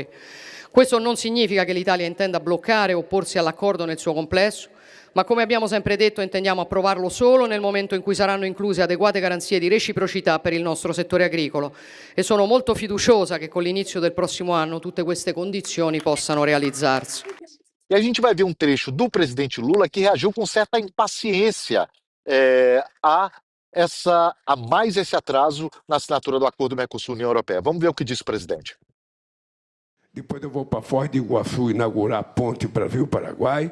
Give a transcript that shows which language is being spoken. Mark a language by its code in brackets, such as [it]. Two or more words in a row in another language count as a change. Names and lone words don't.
[it] Questo non significa che l'Italia intenda bloccare o opporsi all'accordo nel suo complesso, ma come abbiamo sempre detto intendiamo approvarlo solo nel momento in cui saranno incluse adeguate garanzie di reciprocità per il nostro settore agricolo e sono molto fiduciosa che con l'inizio del prossimo anno tutte queste condizioni possano realizzarsi. [pt] E a gente vai ver um trecho do presidente Lula que reagiu com certa impaciência a mais esse atraso na assinatura do acordo Mercosul-União Europeia. Vamos ver o que disse o presidente. Depois eu vou para Foz do Iguaçu inaugurar a ponte Brasil-Paraguai.